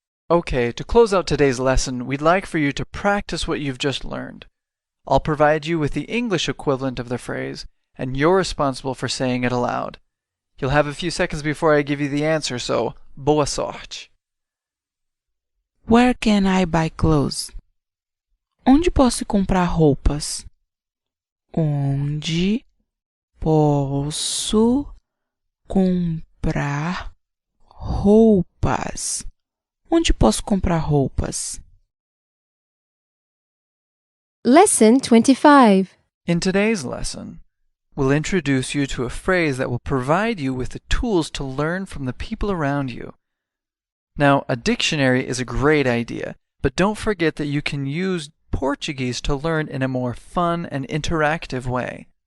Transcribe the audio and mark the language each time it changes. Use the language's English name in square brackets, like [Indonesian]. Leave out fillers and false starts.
[English] Okay, to close out today's lesson, we'd like for you to practice what you've just learned. I'll provide you with the English equivalent of the phrase, and you're responsible for saying it aloud. You'll have a few seconds before I give you the answer, so [Portuguese] boa sorte. [English] Where can I buy clothes? [Portuguese] Onde posso comprar roupas? Onde posso comprar roupas? Onde posso comprar roupas? [English] Lesson 25. In today's lesson, we'll introduce you to a phrase that will provide you with the tools to learn from the people around you. Now, a dictionary is a great idea, but don't forget that you can use Portuguese to learn in a more fun and interactive way.